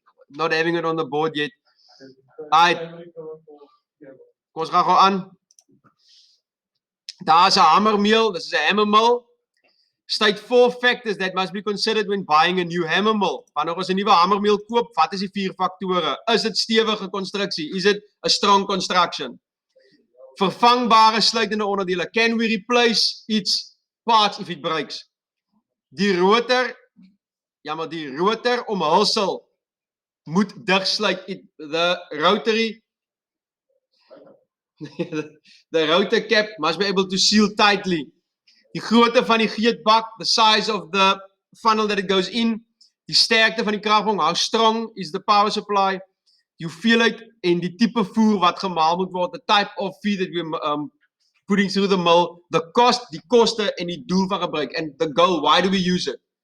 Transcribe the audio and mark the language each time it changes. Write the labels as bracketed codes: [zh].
[en] Not having it on the board yet. [af] Alright. Kom ons gaan gou aan. Daar is 'n hamermill. [en] This is a hammer mill. State 4 factors that must be considered when buying a new hammer mill. [af] Wanneer ons 'n nuwe hamermill koop, wat is die 4 faktore? Is dit stewige konstruksie? [en] Is it a strong construction? [af] Vervangbare sluitende onderdele. [en] Can we replace its parts if it breaks? [af] Die rotor omhulsel moet digsluit. [en] The rotary the rotor cap must be able to seal tightly. [af] Die grootte van die geetbak, [en] the size of the funnel that it goes in, [af] die sterkte van die kragbron, [en] how strong is the power supply, [af] die hoeveelheid en die tipe voer wat gemaal moet word, [en] the type of feed that we're putting through the mill, the cost, [af] die koste en die doel van gebruik, [en] and the goal, why do we use it?